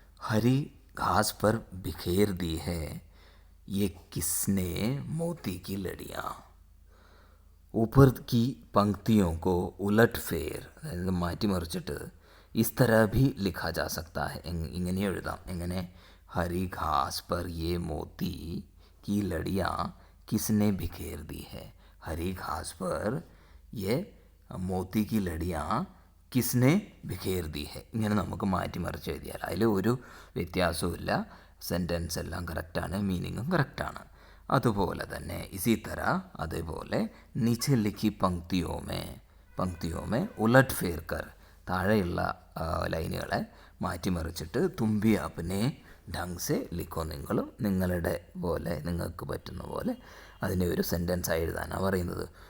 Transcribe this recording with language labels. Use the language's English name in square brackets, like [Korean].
[Hindi] ഹരി घास पर बिखेर दी है ये किसने मोती की लड़ियाँ. ऊपर की पंक्तियों को उलट फेर, [Malayalam] അതായത് മാറ്റിമറിച്ചിട്ട് [Hindi] ഇസ് തരഹ ഭി ലിഖാ ജാ സക്താ ഹെ, [Malayalam] ഇങ്ങനെ എഴുതാം. എങ്ങനെ? [Hindi] ഹരി ഘാസ് പർ യേ മോത്തി की लड़ियाँ किसने बिखेर दी है. हरी घास पर ये मोती की लड़ियाँ കിസ്നെ ബിഖേർ ദി ഹെ, [Malayalam] ഇങ്ങനെ നമുക്ക് മാറ്റിമറിച്ച് എഴുതിയാൽ അതിൽ ഒരു വ്യത്യാസവും, സെൻറ്റൻസ് എല്ലാം കറക്റ്റാണ്, മീനിങ്ങും കറക്റ്റാണ്. അതുപോലെ തന്നെ [Hindi] ഇസി തര, [Malayalam] അതേപോലെ [Hindi] നീച്ചെ ലിഖി പങ്ക്തിയോമേ ഉലട്ട് ഫേർ കർ, [Malayalam] താഴെയുള്ള ലൈനുകളെ മാറ്റിമറിച്ചിട്ട് [Hindi] തുമ്പി അപ്നെ ഢങ് സെ ലിഖോ, [Malayalam] നിങ്ങൾക്ക് പറ്റുന്ന പോലെ അതിനെ ഒരു സെൻറ്റൻസായി എഴുതാനാണ് പറയുന്നത്.